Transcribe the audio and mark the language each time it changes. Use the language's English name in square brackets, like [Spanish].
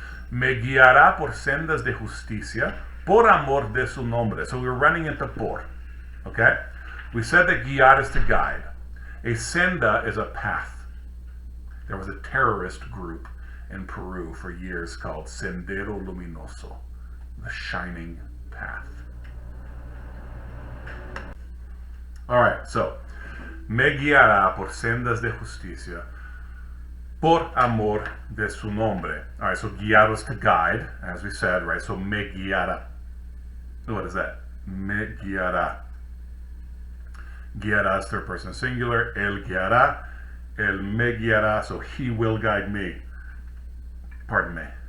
[Spanish] Me guiará por sendas de justicia por amor de su nombre. [English] So we're running into por, okay? We said that guiar is to guide. A senda is a path. There was a terrorist group in Peru for years called Sendero Luminoso, the shining path. [Spanish] All right, so, me guiará por sendas de justicia por amor de su nombre. [English] All right, so guiar was to guide, as we said, right? So me guiará. What is that? Me guiará. Guiará is third person singular. Él guiará. Él me guiará. So he will guide me. Pardon me.